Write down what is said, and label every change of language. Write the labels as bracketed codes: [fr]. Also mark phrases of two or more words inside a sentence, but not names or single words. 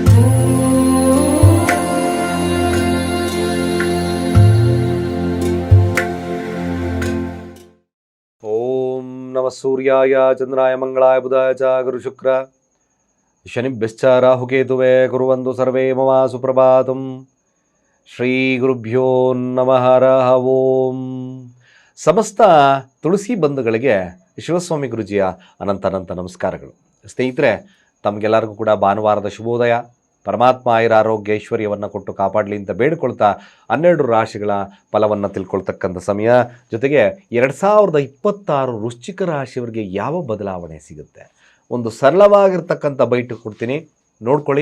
[sa] ಓಂ ನಮಃ ಸೂರ್ಯಾಯ ಚಂದ್ರಾಯ ಮಂಗಳಾಯ ಬುಧಾಯ ಚ ಗುರು ಶುಕ್ರ ಶನಿಭ್ಯಶ್ಚ ರಾಹುಕೇತುವೇ ಕುರ್ವಂತು ಸರ್ವೇ ಮಮ ಸುಪ್ರಭಾತಂ. ಶ್ರೀ ಗುರುಭ್ಯೋ ನಮಃ. ಹರಃ ಓಂ. [kn] ಸಮಸ್ತ ತುಳಸಿ ಬಂಧುಗಳಿಗೆ ಶಿವಸ್ವಾಮಿ ಗುರುಜಿಯ ಅನಂತ ನಮಸ್ಕಾರಗಳು. ಸ್ನೇಹಿತರೆ, ತಮಗೆಲ್ಲರಿಗೂ ಕೂಡ ಭಾನುವಾರದ ಶುಭೋದಯ. ಪರಮಾತ್ಮ ಆಯುರ ಆರೋಗ್ಯ ಐಶ್ವರ್ಯವನ್ನು ಕೊಟ್ಟು ಕಾಪಾಡಲಿ ಅಂತ ಬೇಡಿಕೊಳ್ತಾ 12 ರಾಶಿಗಳ ಫಲವನ್ನು ತಿಳ್ಕೊಳ್ತಕ್ಕಂಥ ಸಮಯ. ಜೊತೆಗೆ 2026 ವೃಶ್ಚಿಕ ರಾಶಿಯವರಿಗೆ ಯಾವ ಬದಲಾವಣೆ ಸಿಗುತ್ತೆ, ಒಂದು ಸರಳವಾಗಿರ್ತಕ್ಕಂಥ ಬೈಟ್ ಕೊಡ್ತೀನಿ, ನೋಡ್ಕೊಳ್ಳಿ.